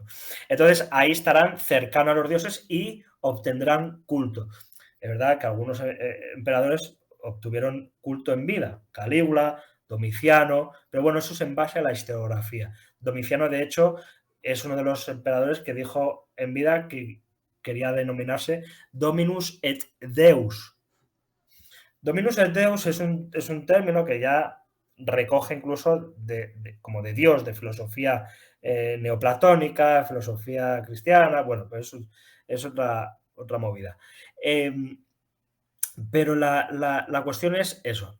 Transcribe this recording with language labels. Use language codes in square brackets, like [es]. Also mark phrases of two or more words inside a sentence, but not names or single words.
[es] Entonces ahí estarán cercanos a los dioses y obtendrán culto. Es verdad que algunos emperadores obtuvieron culto en vida, Calígula, Domiciano, pero bueno, eso es en base a la historiografía. Domiciano, de hecho, es uno de los emperadores que dijo en vida que quería denominarse [la] Dominus et Deus. Dominus et Deus [es] es un término que ya recoge incluso como de Dios, de filosofía neoplatónica, filosofía cristiana, bueno, pues es otra movida. Pero la cuestión es eso.